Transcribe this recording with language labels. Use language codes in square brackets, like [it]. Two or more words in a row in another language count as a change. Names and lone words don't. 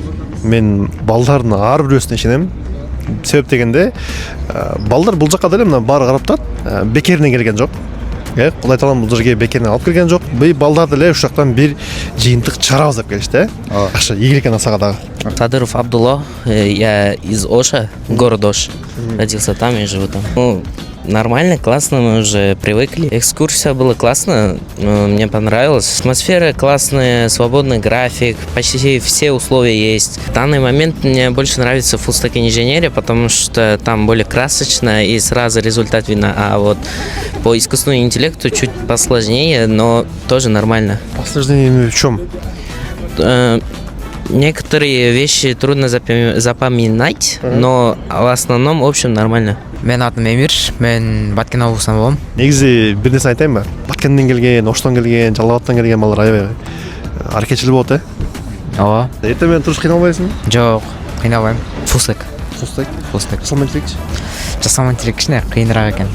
[ky] Мен балдардын ар бирөөсүнө ишенем. Себеп дегенде, балдар бул жакка деле мына баары карап турат, бекеринен келген жок. Кудай таалам бул жерге бекеринен алып келген жок. Бул балдар деле ушул жактан бир жыйынтык чыгарабыз деп келишти. Жакшы, ийгилик экен сага дагы. Садыров Абдулла, [ru] я из Оша, город Ош. Родился там и живу там. Ну, нормально, классно, мы уже привыкли. Экскурсия была классная, мне понравилось. Атмосфера классная, свободный график, почти все условия есть. В данный момент мне больше нравится фуллстек инженерия, потому что там более красочно и сразу результат видно. А вот по искусственному интеллекту чуть посложнее, но тоже нормально. Посложнее в чем? Некоторые вещи трудно запоминать, но в основном, в общем, нормально. [ky] Мен атым Эмир, мен Баткен облусунан болом. Негизи бир нерсе айтайынбы? Баткенден келген, Оштон келген, Жалал Абадтан келген балдар аябай аракетчил болот, Ооба. Эртең менен туруш кыйналбайсыңбы? Жок, кыйналбайм. Фулстек. Фулстек. Жасалма интеллект кичине кыйыныраак экен.